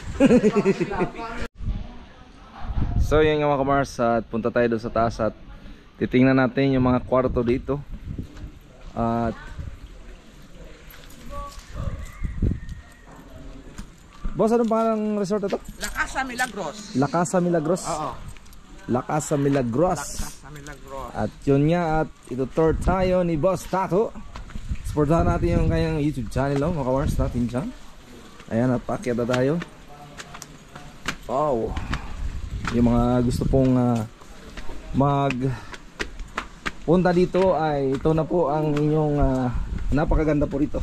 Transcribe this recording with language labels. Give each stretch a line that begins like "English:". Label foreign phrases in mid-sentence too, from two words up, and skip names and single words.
Filipino: So yun nga mga kamars, at punta tayo doon sa taas at titingnan natin yung mga kwarto dito. At boss, anong pangalan ng resort ito? La Casa Milagros. La Casa Milagros. Oo. La Casa Milagros. Casa Milagros. At yun nga, at ito-tour tayo ni Boss Tato. Supportahan natin yung kanyang YouTube channel, mga kamars natin dyan. Ayan, at paakyat na tayo. Wow. Yung mga gusto pong mag punta dito ay ito na po ang inyong napakaganda po rito.